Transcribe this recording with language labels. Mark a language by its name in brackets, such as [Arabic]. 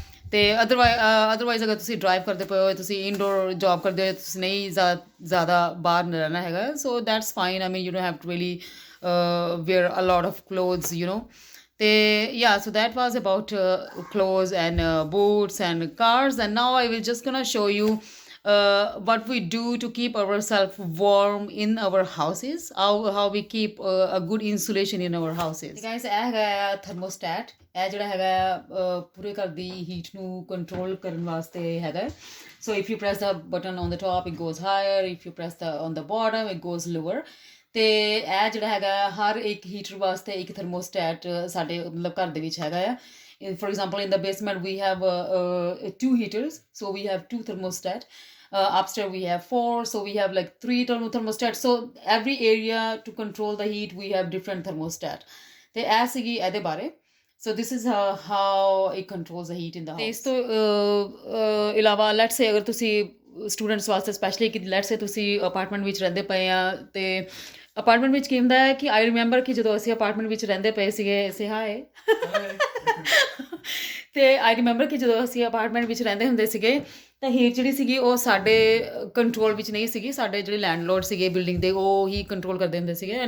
[Punjabi] ਤੇ ਅਦਰਵਾਈਜ਼ ਅਗਰ ਤੁਸੀਂ ਡਰਾਈਵ ਕਰਦੇ ਪਏ ਹੋ, ਤੁਸੀਂ ਇਨਡੋਰ ਜੌਬ ਕਰਦੇ ਹੋ, ਤੁਸੀਂ ਨਹੀਂ ਜ਼ਿਆਦਾ ਬਾਹਰ ਰਹਿਣਾ ਹੈਗਾ, [English] So that's fine. I mean you don't have to really wear a lot of clothes, you know। ਤੇ yeah, so that was about clothes and boots and cars, and now I will just gonna show you what we do to keep ourselves warm in our houses, how we keep a good insulation in our houses। [Punjabi] guys, ਇਹ ਹੈਗਾ thermostat। ਇਹ ਜਿਹੜਾ ਹੈਗਾ ਪੂਰੇ ਘਰ ਦੀ heat ਨੂੰ control ਕਰਨ ਵਾਸਤੇ ਹੈਗਾ। [English] So if you press the button on the top it goes higher, if you press the on the bottom it goes lower. [Punjabi] ਤੇ ਇਹ ਜਿਹੜਾ ਹੈਗਾ ਹਰ ਇੱਕ ਹੀਟਰ ਵਾਸਤੇ ਇੱਕ ਥਰਮੋਸਟੈਟ ਸਾਡੇ ਮਤਲਬ ਘਰ ਦੇ ਵਿੱਚ ਹੈਗਾ ਆ। [English] For example, in the basement we have 2 heaters, so we have 2 thermostat. Upstairs we have 4, so we have like 3 thermostats. So every area to control the heat we have different thermostat. [Punjabi] ਤੇ ਇਹ ਸੀਗੀ ਇਹਦੇ ਬਾਰੇ। [English] So this is how it controls the heat in the house। [Punjabi] ਇਸ ਤੋਂ ਇਲਾਵਾ [English] let's say [Punjabi] ਅਗਰ ਤੁਸੀਂ ਸਟੂਡੈਂਟਸ ਵਾਸਤੇ ਸਪੈਸ਼ਲੀ ਕਿ ਲੈਟਸ ਸੇ ਤੁਸੀਂ ਅਪਾਰਟਮੈਂਟ ਵਿੱਚ ਰਹਿੰਦੇ ਪਏ ਆ, ਤੇ ਅਪਾਰਟਮੈਂਟ ਵਿੱਚ ਕੀ ਹੁੰਦਾ ਹੈ ਕਿ [English] I remember [Punjabi] ਕਿ ਜਦੋਂ ਅਸੀਂ ਅਪਾਰਟਮੈਂਟ ਵਿੱਚ ਰਹਿੰਦੇ ਪਏ ਸੀਗੇ, ਸੇ ਹਾਏ ਤੇ ਆਈ ਰਿਮੈਂਬਰ ਕਿ ਜਦੋਂ ਅਸੀਂ ਅਪਾਰਟਮੈਂਟ ਵਿੱਚ ਰਹਿੰਦੇ ਹੁੰਦੇ ਸੀਗੇ ਤਾਂ ਹੀਟ ਜਿਹੜੀ ਸੀਗੀ ਉਹ ਸਾਡੇ ਕੰਟਰੋਲ ਵਿੱਚ ਨਹੀਂ ਸੀਗੀ, ਸਾਡੇ ਜਿਹੜੇ ਲੈਂਡਲੋਰਡ ਸੀਗੇ ਬਿਲਡਿੰਗ ਦੇ ਉਹ ਹੀ ਕੰਟਰੋਲ ਕਰਦੇ ਹੁੰਦੇ ਸੀਗੇ।